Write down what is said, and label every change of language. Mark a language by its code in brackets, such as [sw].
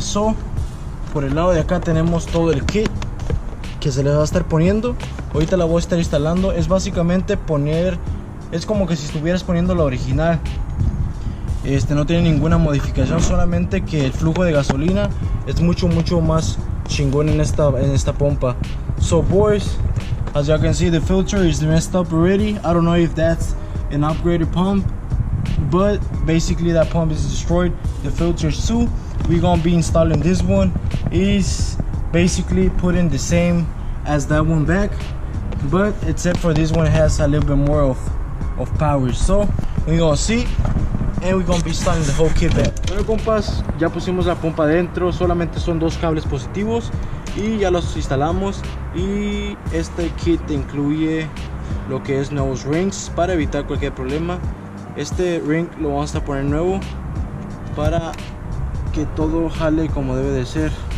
[es] So, por el lado de acá tenemos todo el kit que se le va a estar poniendo. Ahorita la voy a estar instalando. Es básicamente es como que si estuvieras poniendo la original. No tiene ninguna modificación, solamente que el flujo de gasolina es mucho más chingón en esta pompa. [en] So boys, as you can see, the filter is messed up already. I don't know if that's an upgraded pump, but basically that pump is destroyed. The filters too. We're gonna be installing this one. Is basically putting the same as that one back, but except for this one has a little bit more of power. So we're gonna see, and we're gonna be installing the whole kit back. [es] Bueno, compas, ya pusimos la pompa adentro. Solamente son 2 cables positivos y ya los instalamos. Y este kit incluye lo que es nuevos rings para evitar cualquier problema. Este ring lo vamos a poner nuevo para que todo jale como debe de ser.